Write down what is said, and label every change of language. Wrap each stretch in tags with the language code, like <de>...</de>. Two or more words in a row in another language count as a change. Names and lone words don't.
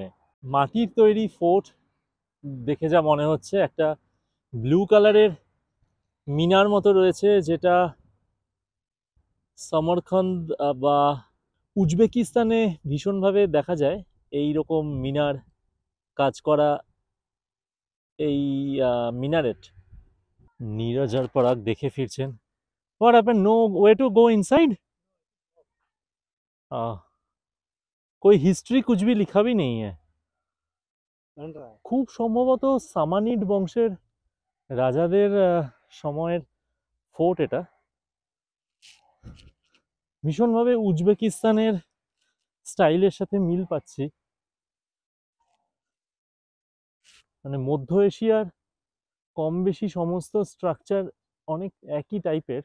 <bn>মাটির তৈরি ফোর্ট দেখে যা মনে হচ্ছে, একটা ব্লু কালারের মিনার মতো রয়েছে, যেটা সমরখন্দ বা উজবেকিস্তানে ভীষণভাবে দেখা যায় এই রকম মিনার কাজ করা, এই মিনারেট।</bn> <hi>नीरज और पराग देखे फिरছেন।</hi> <en>What happened? No way to go inside?</en> <hi>कोई हिस्ट्री कुछ भी लिखा भी नहीं है।</hi> <bn>খুব সম্ভবত সামানিড বংশের রাজাদের সময়ের ফোর্ট এটা। ভীষণভাবে উজবেকিস্তানের স্টাইলের সাথে মিল পাচ্ছি, মানে মধ্য এশিয়ার কম বেশি সমস্ত স্ট্রাকচার অনেক একই টাইপের।</bn>